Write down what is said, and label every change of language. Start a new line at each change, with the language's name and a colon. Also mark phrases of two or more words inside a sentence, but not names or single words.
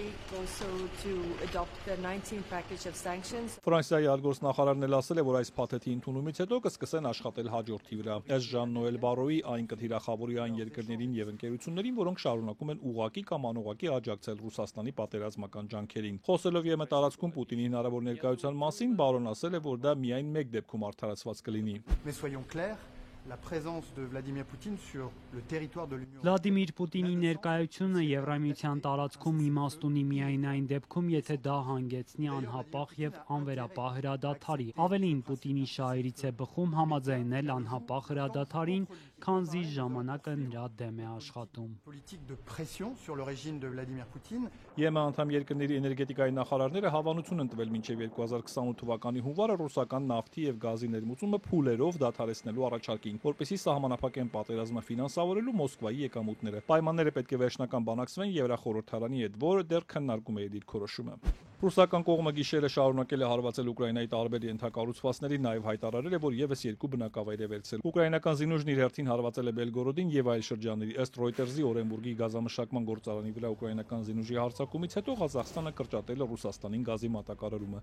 Armenian: Ֆրանսիայի արտգործնախարարն էլ ասել է, որ այս փաթեթի ընդունումից հետո կսկսեն աշխատել հաջորդի վրա։ Ս. Ժան-Նոել Բարոյի այն կթիրախավորի այն երկրներին եւ ընկերություններին, որոնք շարունակում են ուղղակի կամ անուղղակի աջակցել Ռուսաստանի պատերազմական ջանքերին։ Խոսելով ԵՄ տարածքում Պուտինի հնարավոր ներկայության մասին, Բարոն ասել է, որ դա միայն մեկ դեպքում արդարացված կլինի։
French: La présence de Vladimir Poutine sur le territoire de l'Union.
Armenian: Վլադիմիր Պուտինի ներկայությունը Եվրամիության տարածքում իմաստ ունի միայն այն դեպքում, եթե դա հանգեցնի անհապաղ եւ անվերապահ հրադադարի։ Ավելին, Պուտինի շահերից է բխում համաձայնել անհապաղ հրադադարին, քանզի ժամանակը նրա դեմ է աշխատում։
French: Politique de pression sur le régime de Vladimir Poutine.
Armenian: ԵՄ անդամ երկրների էներգետիկայի նախարարները հավանություն են տվել մինչև 2028 թվականի հունվարը ռուսական նավթի եւ գազի ներմուծումը փուլերով դադարեցնելու առաջարկին, որպեսզի սահմանափակեն պատերազմը ֆինանսավորելու Մոսկվայի եկամուտները։ Պայմանները պետք է վերջնական բանակցվեն Եվրախորհրդարանի հետ, որը դեռ քննարկում է դիրքորոշումը։ Ռուսական կողմը գիշերը շարունակել է հարվածել Ուկրաինայի տարբեր ենթակառուցվածքների, նաև հայտարարել է, որ եւս երկու բնակավայր է վերցել։ Ուկրաինական զինուժն իր հերթին հարվածել է Բելգորոդին եւ այլ շրջանների։ Ըստ Reuters-ի Օրենբուրգի գազամշակման գործարանի վրա ուկրաինական զինուժի հարձակումից հետո Ղազախստանը կրճատել է Ռուսաստանին գազի մատակարարումը։